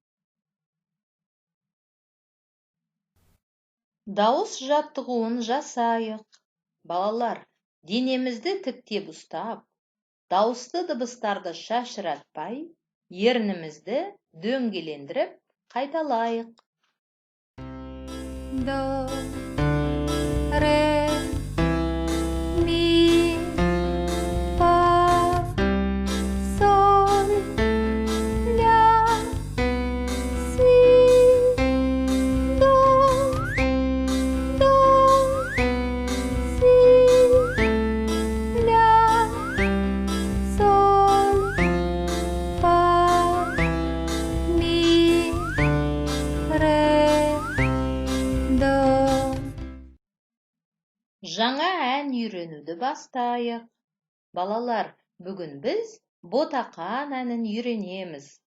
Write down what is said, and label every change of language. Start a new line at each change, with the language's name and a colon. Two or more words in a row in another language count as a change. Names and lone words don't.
Kazakh: Дауыс жаттығуын жасайық. Балалар, денемізді тіктеп ұстап, дауысты дыбыстарды шашыратпай, ернімізді дөңгелендіріп қайталайық. До, ре, ми, фа, соль, ля, си, до, си, ля, соль, фа, ми, ре, до. Жаңа ән үйренуді бастайық. Балалар, бүгін біз ботақан әнін үйренеміз.